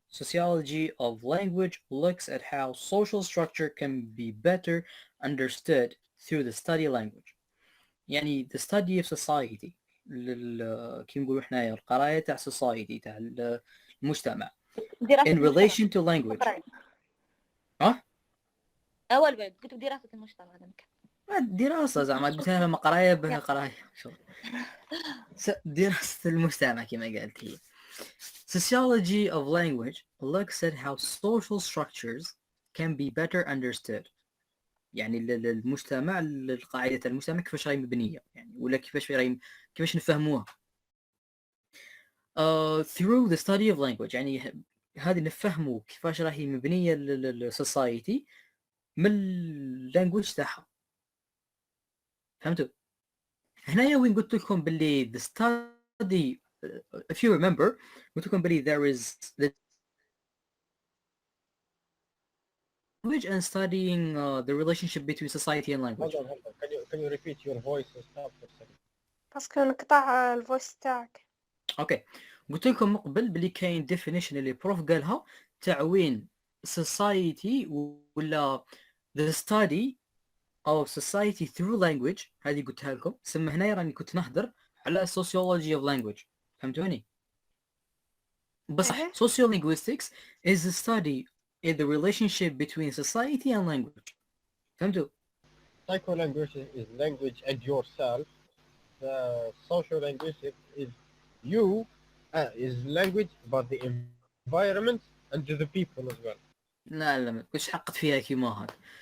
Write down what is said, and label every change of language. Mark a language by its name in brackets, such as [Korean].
[English] Sociology of language looks at how social structure can be better understood through the study of language. يعني the study of society [Arabic] كي نقولوا حنايا القراية تاع [English] society تاع المجتمع in relation to language. [Arabic] اول بعد قلت دراسه المجتمع هذا مكان دراسة زعما قلتها لما قرايه بها قرايه شغل دراسة المجتمع كما قالت هي. [English] Sociology of language looks at how social structures can be better understood. [Arabic] يعني المجتمع، القاعدة المجتمع كيفاش راهي مبنية يعني، ولا كيفاش نفهموها. [English] through the study of language، [Arabic] يعني هذه نفهموا كيفاش راهي مبنية السوسايتي من اللانجويج تاعها. فهمتوا؟ هنايا وين قلت لكم باللي [English] the study if you remember قلت لكم باللي there is the language and studying the relationship between society and language. hold on. Can you repeat your voice and stop for a second? [Arabic] باسكو نقطع الفويس تاعك. اوكي قلت لكم من قبل باللي كاين definition اللي بروف قالها تاع وين society ولا [English] the study of society through language. [Arabic] هذه قلتها لكم. ثم هنا راني كنت نهضر على sociology of language. فهمتوني؟ بصح [English] sociolinguistics is the study in the relationship between society and language. [Arabic] فهمتوا؟ [English] Psycholinguistics is language and yourself. The social linguistic is you, is language but the environment and the people as well. [Arabic] لا ما كنتش حقت فيها كيما هاك.